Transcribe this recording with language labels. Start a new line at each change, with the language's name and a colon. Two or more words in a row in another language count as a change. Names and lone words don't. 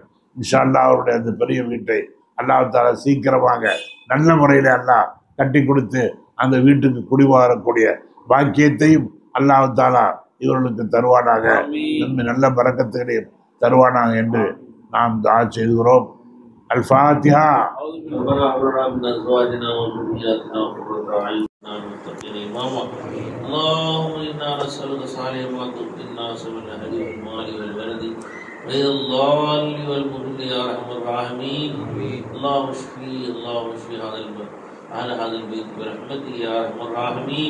Arabic: إن شاء الله
Tamil: அவருடைய அந்த பெரிய வீட்டை அல்லாஹ் தஆலா சீக்கிரமாக நல்ல முறையில் அல்லாஹ் கட்டி கொடுத்து அந்த வீட்டுக்கு குடிவரக்கூடிய பாக்கியத்தையும் அல்லாஹ் தஆலா இவர்களுக்கு தருவானாக. நல்ல பரக்கத்துகளையும் தருவானாக என்று நாம் துஆ செய்கிறோம். அல் ஃபாத்திஹா.
Arabic: اللهم إنا نسألك صالح ما تؤتي الناس من الأهل والمال والولد غير الضال والمضل يا أرحم الراحمين. اللهم اشفي هذا البيت برحمتك يا أرحم الراحمين.